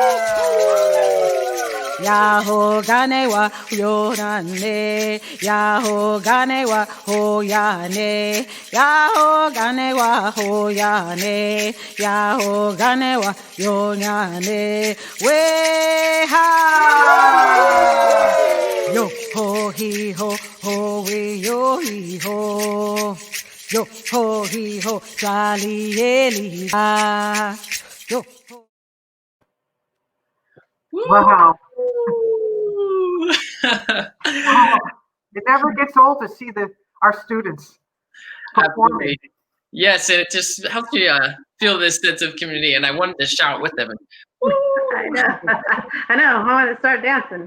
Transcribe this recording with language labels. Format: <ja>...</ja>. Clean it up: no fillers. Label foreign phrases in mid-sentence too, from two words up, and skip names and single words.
<en>Yaho gane wa yorane, Yaho gane wa hoyane, Yaho gane wa hoyane, Yaho gane wa yonyane. We ha. Yo ho hi ho, ho we yo hi ho. Yo ho hi ho, jolly eli ha. Yo ho. Wow. It never gets old to see our students performing. Yes, and it just helps you feel this sense of community. And I wanted to shout with them. I know. I know. I want to start dancing.</en>